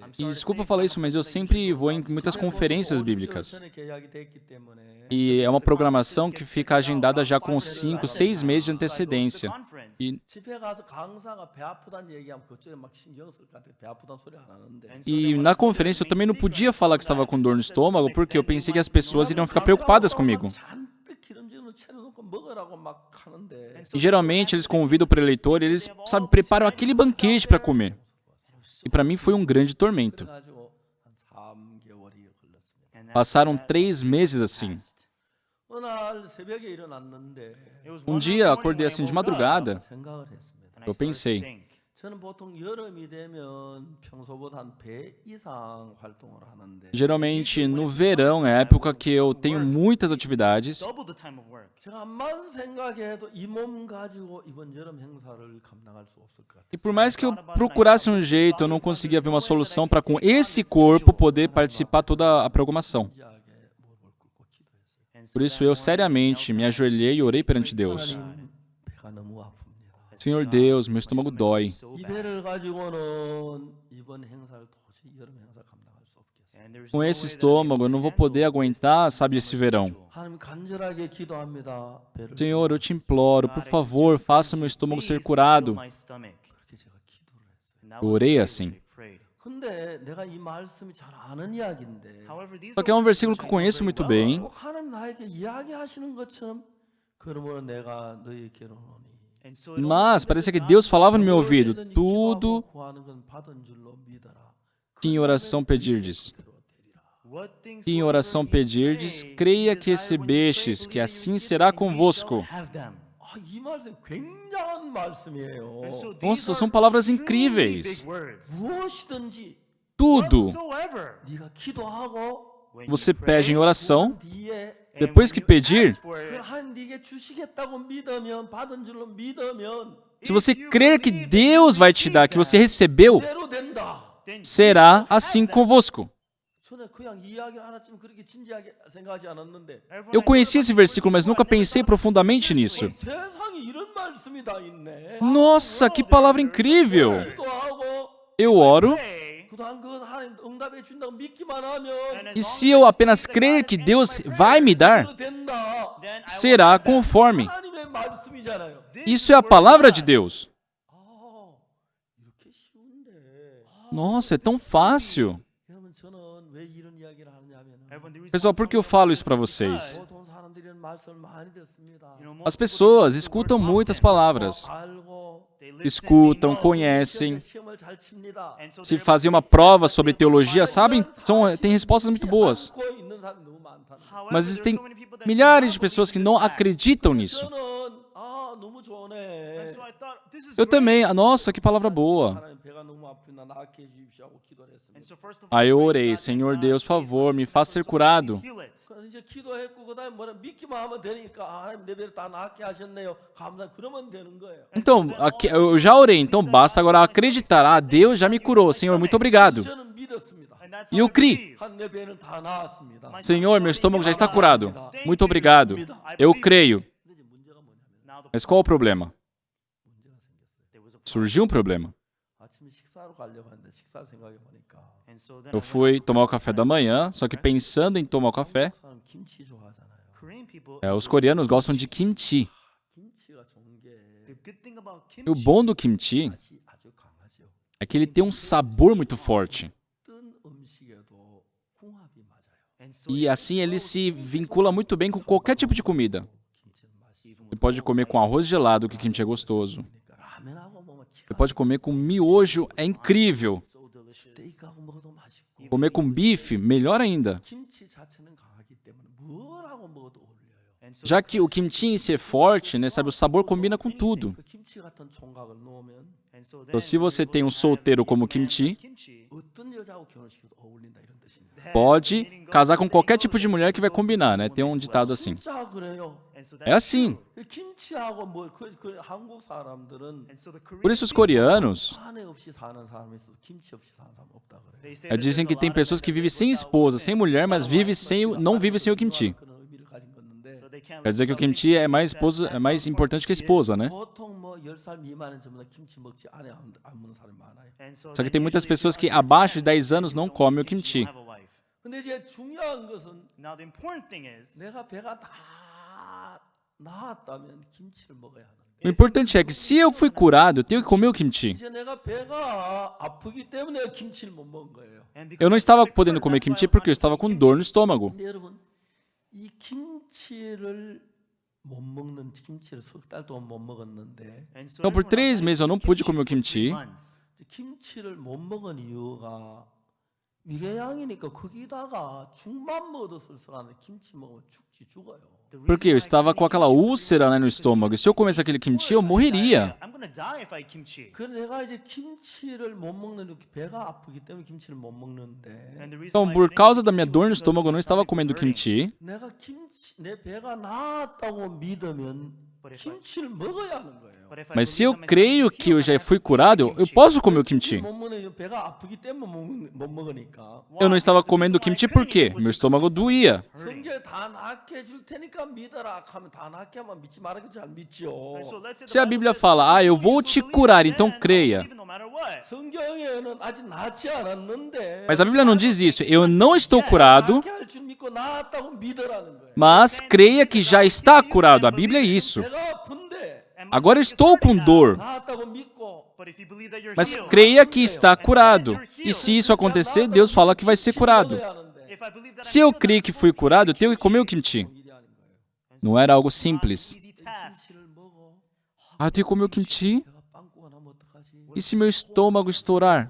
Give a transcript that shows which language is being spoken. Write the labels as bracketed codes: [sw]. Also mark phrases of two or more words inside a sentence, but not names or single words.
[pt] E desculpa falar isso, mas eu sempre vou em muitas conferências bíblicas. [ko] 전에 계약이 됐기 때문에 [pt] E é uma programação que fica agendada já com 5, 6 meses de antecedência. E [ko] 집회 가서 강사가 배 아프다는 얘기하면 그쪽에 막 신경 쓸 것 같아. 배 아프다는 소리 안 하는데. [pt] na conferência eu também não podia falar que estava com dor no estômago porque eu pensei que as pessoas iriam ficar preocupadas comigo. [ko] 잔뜩 기름진 거 차려놓고 먹으라고 막 하는데. [pt] E geralmente eles convidam o preletor e eles, sabe, preparam aquele banquete para comer. E para mim foi um grande tormento. [ko] 그래가지고 한 3개월이 걸렸습니다. [pt] Passaram 3 meses assim. [ko] 어느 날 새벽에 일어났는데 [pt] dia acordei assim de madrugada. [ko] 생각을 했습니다. [pt] Eu pensei, [ko] 저는 보통 여름이 되면 평소보다 한 배 이상 활동을 하는데 [pt] geralmente no verão é a época que eu tenho muitas atividades. [ko] 제가 암만 생각해도 이 몸 가지고 이번 여름 행사를 감당할 수 없을 것 같아요. [pt] E por mais que eu procurasse um jeito, eu não conseguia ver uma solução para com esse corpo poder participar toda a programação. [ko] 진지하게 무릎을 꿇고 기도했어요. [pt] Por isso eu seriamente me ajoelhei e orei perante Deus. [ko] 하나님, 배가 너무 아픕니다. [pt] Senhor Deus, meu estômago dói. [ko] 이 배를 가지고는 이번 행사를 도저히 여름 행사 감당할 수 없겠어요. [pt] Com esse estômago eu não vou poder aguentar, sabe, esse verão. [ko] 하나님 간절하게 기도합니다. 배를 [pt] Senhor, eu te imploro, por favor, faça o meu estômago ser curado. [ko] 그렇게 제가 기도를 했어요. [pt] Eu orei assim. [ko] 근데 내가 이 말씀이 잘 아는 이야기인데 [pt] Só que é um versículo que eu conheço muito bem. [ko] 꼭 하나님 나에게 이야기하시는 것처럼 그러므로 내가 너희에게로 오노니 [pt] Mas parecia que Deus falava no meu ouvido: tudo [ko] 구하는 건 받은 줄로 믿어라. [pt] que em oração pedirdes. Que em oração pedirdes, creia que recebestes, que assim será convosco. [ko] 이 말씀 굉장한 말씀이에요. [pt] Nossa, são palavras incríveis. [ko] 무엇이든지 [pt] Tudo [ko] 네가 기도하고 [pt] você pede em oração, [ko] 뒤에 [pt] depois que pedir, [ko] 그걸 하나님 네게 주시겠다고 믿으면 받은 줄로 믿으면 [pt] se você crer que Deus vai te dar, que você recebeu, [ko] 그대로 된다. [pt] será assim convosco. [ko] 전에 그냥 이야기를 하나쯤 그렇게 진지하게 생각하지 않았는데 [pt] Eu conheci esse versículo, mas nunca pensei profundamente nisso. [ko] 세상에 이런 말씀이 다 있네. [pt] Nossa, que palavra incrível! [ko] 기도하고 [pt] Eu oro, [ko] 그다음 그 하나님 응답해 준다고 믿기만 하면 [pt] e se eu apenas crer que Deus vai me dar, [ko] 그대로 된다. [pt] será conforme. [ko] 하나님의 말씀이잖아요. [pt] Isso é a palavra de Deus. [ko] 이렇게 쉬운데. [pt] Nossa, é tão fácil. [ko] 여러분 저는 왜 이런 이야기를 하느냐면 [pt] Pessoal, por que eu falo isso para vocês? [ko] 보통 사람들이 이런 말씀을 많이 듣습니다. [pt] As pessoas escutam muitas palavras. [ko] 알고 [pt] Escutam, conhecem. [ko] 시험을 잘 칩니다. [pt] Se fazem uma prova sobre teologia, sabem, têm respostas muito boas. [ko] 믿고 있는 사람이 너무 많다는 거예요. [pt] Mas existem milhares de pessoas que não acreditam nisso. [ko] 저는 너무 좋네. [pt] Eu também. Nossa, que palavra boa. [ko] 하나님 배가 너무 아프나 낫게 해주십시오 하고 기도를 했습니다. [pt] Aí eu orei: Senhor Deus, por favor, me faça ser curado. [ko] 그래서 이제 기도했고 그다음에 뭐라 믿기만 하면 되니까 하나님 내 배를 다 낫게 하셨네요. 감사 그러면 되는 거예요. [pt] Então, eu já orei, então basta agora acreditar. Ah, Deus já me curou. Senhor, muito obrigado. [ko] 저는 믿었습니다. [pt] E eu criei. [ko] 내 배는 다 나았습니다. [pt] Senhor, meu estômago já está curado. Muito obrigado. Eu creio. [ko] 근데 이제 문제가 뭐냐면 [pt] Mas qual o problema? Surgiu um problema. [ko] 아침에 식사하러 가려고 하는데 식사 생각해 보니까 [pt] Eu fui tomar o café da manhã, só que pensando em tomar o café, [ko] 사람 김치 좋아하잖아요. [pt] os coreanos gostam de kimchi. [ko] 김치가 좋은 게 [pt] E o bom do kimchi [ko] 맛이 아주 강하죠. [pt] é que ele tem um sabor muito forte. [ko] 어떤 음식에도 궁합이 맞아요. [pt] E assim ele se vincula muito bem com qualquer tipo de comida. [ko] 김치는 맛이 [pt] Você pode comer com arroz gelado, que kimchi é gostoso. [ko] 그러니까 라면하고 먹으면 [pt] Você pode comer com miojo, é incrível. [ko] 스테이크하고 먹어도 맛있고 [pt] Comer com bife, melhor ainda. [ko] 김치 자체는 강하기 때문에 뭐라고 먹어도 어울려요. [pt] Já que o kimchi em si é forte, né, sabe, o sabor combina com tudo. [ko] 그 김치 같은 총각을 놓으면 [pt] Então, se você tem um solteiro como kimchi, [ko] 어떤 여자하고 결혼시켜도 어울린다 이런 뜻입니다. [pt] pode casar com qualquer tipo de mulher que vai combinar, né? Tem um ditado assim. [ko] 진짜 그래요. [pt] É assim. [ko] 김치하고 그 한국 사람들은 [pt] Por isso os coreanos [ko] 아내 없이 사는 사람이 있어도 김치 없이 사는 사람 없다 그래요. [pt] dizem que tem pessoas que vivem sem esposa, sem mulher, mas não vivem sem o kimchi. [ko] 그런 의미를 가진 건데 [pt] Quer dizer que o kimchi é mais importante que a esposa, né? [ko] 보통 뭐 10살 미만은 전부 다 김치 먹지 안 먹는 사람이 많아요. [pt] Só que tem muitas pessoas que abaixo de 10 anos não comem o kimchi. [ko] 근데 이제 중요한 것은 [en] Now the important thing is [ko] 내가 배가 다 나았다면 김치를 먹어야 하는 거예요. [pt] O importante é que se eu fui curado, eu tenho que comer o kimchi. [ko] 이제 내가 배가 아프기 때문에 김치를 못 먹은 거예요. [pt] Eu não estava podendo comer kimchi porque eu estava com dor no estômago. [ko] 근데 여러분 이 김치를 못 먹는 김치를 석 달 동안 못 먹었는데 [pt] Então, por 3 meses eu não pude comer o kimchi. [ko] 김치를 못 먹은 이유가 위궤양이니까 거기다가 죽만 먹어도 설사하는 김치 먹으면 죽어요. [pt] Porque eu estava com aquela úlcera, né, no estômago. E se eu comesse aquele kimchi, eu morreria. [en] I'm gonna die if I eat kimchi. [ko] 그래 내가 이제 김치를 못 먹는 배가 아프기 때문에 김치를 못 먹는데 [en] And the reason [pt] Então, [en] why [pt] por [en] I [pt] causa [en] drink [pt] da minha [en] kimchi [pt] dor no [en] is because [pt] estômago, eu não [en] my [pt] estava [en] stomach [pt] comendo [en] is hurting. [pt] kimchi. [ko] 내가 내 배가 나았다고 믿으면 김치를 먹어야 하는 거예요. [en] But if I [pt] Mas se [en] believe [pt] eu [en] that my [pt] creio [en] stomach is [pt] que eu [en] healed, [pt] já [en] I [pt] fui [en] have to [pt] curado, [en] eat [pt] eu [en] kimchi. [pt] posso comer o kimchi. [ko] 못 먹는 배가 아프기 때문에 못 먹으니까 [pt] Eu não estava comendo kimchi por quê? Meu estômago doía. [ko] 성경에 다 낫게 해줄 테니까 믿어라 하면 다 낫게 하면 믿지 말아도 잘 믿죠. [en] So [pt] Se a Bíblia fala, eu vou te curar, então creia. [en] no matter what. [ko] 성경에는 아직 낫지 않았는데 [pt] Mas a Bíblia não diz isso. Eu não estou curado, [ko] 낫게 할 줄 믿고 나았다고 믿으라는 거예요. [pt] mas creia que já está curado. A Bíblia é isso. [ko] 배가 아픈데 [pt] Agora estou com dor. [ko] 나았다고 믿고 [en] But if you believe that you're [pt] Mas [en] healed, [pt] creia que está curado. E se isso acontecer, Deus fala que vai ser curado. [en] if I believe that [pt] Se eu creio que fui curado, eu tenho que comer o kimchi. Não era algo simples. [en] easy task. [pt] Ah, eu tenho que comer o kimchi? E se meu estômago estourar?